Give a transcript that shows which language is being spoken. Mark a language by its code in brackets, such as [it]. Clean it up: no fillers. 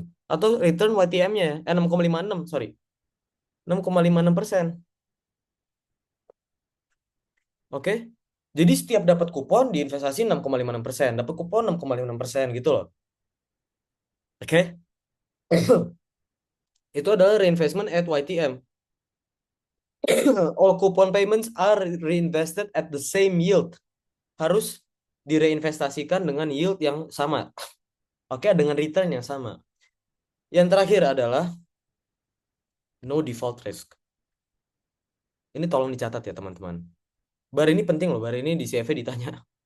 [id] Atau return YTM-nya 6,56, sorry. 6,56%. Oke. Jadi setiap dapat kupon diinvestasi 6,56%, dapat kupon 6,56% gitu loh. Oke. Itu adalah reinvestment at YTM. [en] All coupon payments are reinvested at the same yield. [id] Harus direinvestasikan dengan yield yang sama. Oke, dengan return yang sama. Yang terakhir adalah no default risk. Ini tolong dicatat ya teman-teman. Bar ini penting loh, bar ini di CV ditanya.